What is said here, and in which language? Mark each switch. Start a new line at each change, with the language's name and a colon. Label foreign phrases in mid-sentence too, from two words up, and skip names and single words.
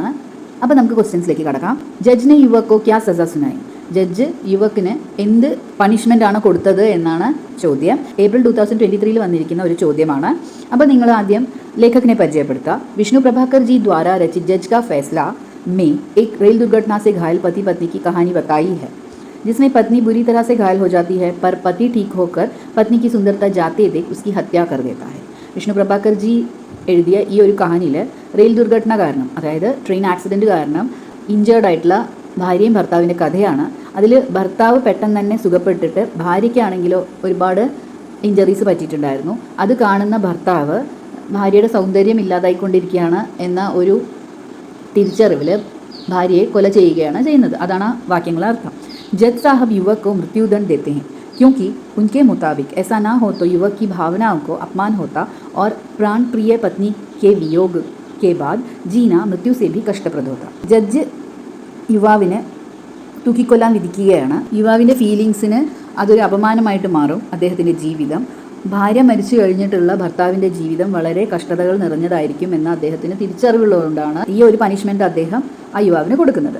Malayalam: അപ്പോൾ നമുക്ക് ക്വസ്റ്റ്യൻസിലേക്ക് കടക്കാം.
Hindi: जज ने युवक को क्या सज़ा सुनाई?
Malayalam: ജഡ്ജ് യുവക്കിന് എന്ത് പണിഷ്മെൻ്റ് ആണ് കൊടുത്തത് എന്നാണ് ചോദ്യം. ഏപ്രിൽ 2023 വന്നിരിക്കുന്ന ഒരു ചോദ്യമാണ്. അപ്പോൾ നിങ്ങൾ ആദ്യം ലേഖകനെ പരിചയപ്പെടുത്തുക.
Hindi: विष्णु प्रभाकर जी द्वारा रचित जज का फ़ैसला में एक रेल दुर्घटना से घायल पति पत्नी की कहानी बताई है, जिसमें पत्नी बुरी तरह से घायल हो जाती है पर पति ठीक होकर पत्नी की सुंदरता जाते देख उसकी हत्या कर देता है.
Malayalam: വിഷ്ണു പ്രഭാകർ ജി എഴുതിയ ഈ ഒരു കഹാനിയിൽ
Hindi: रेल दुर्घटना
Malayalam: കാരണം, അതായത്
English: train accident
Malayalam: കാരണം ഇഞ്ചേർഡ് ആയിട്ടുള്ള ഭാര്യയും ഭർത്താവിൻ്റെ കഥയാണ്. അതിൽ ഭർത്താവ് പെട്ടെന്ന് തന്നെ സുഖപ്പെട്ടിട്ട് ഭാര്യയ്ക്കാണെങ്കിലോ ഒരുപാട് ഇഞ്ചറീസ് പറ്റിയിട്ടുണ്ടായിരുന്നു. അത് കാണുന്ന ഭർത്താവ് ഭാര്യയുടെ സൗന്ദര്യം ഇല്ലാതായിക്കൊണ്ടിരിക്കുകയാണ് എന്ന ഒരു തിരിച്ചറിവിൽ ഭാര്യയെ കൊല ചെയ്യുകയാണ് ചെയ്യുന്നത്. അതാണ് വാക്യങ്ങളുടെ അർത്ഥം.
Hindi: जज साहब युवक को मृत्युदंड देते हैं क्योंकि उनके मुताबिक ऐसा ना हो तो युवक की भावनाओं को अपमान होता और प्राण प्रिय पत्नी के वियोग के बाद जीना मृत्यु से भी कष्टप्रद होता.
Malayalam: ജഡ്ജ് യുവാവിന് തൂക്കിക്കൊല്ലാൻ വിധിക്കുകയാണ്. യുവാവിൻ്റെ ഫീലിങ്സിന് അതൊരു അപമാനമായിട്ട് മാറും അദ്ദേഹത്തിൻ്റെ ജീവിതം. ഭാര്യ മരിച്ചു കഴിഞ്ഞിട്ടുള്ള ഭർത്താവിൻ്റെ ജീവിതം വളരെ കഷ്ടതകൾ നിറഞ്ഞതായിരിക്കും എന്ന അദ്ദേഹത്തിന് തിരിച്ചറിവുള്ളതുകൊണ്ടാണ് ഈ ഒരു പണിഷ്മെൻറ്റ് അദ്ദേഹം ആ യുവാവിന് കൊടുക്കുന്നത്.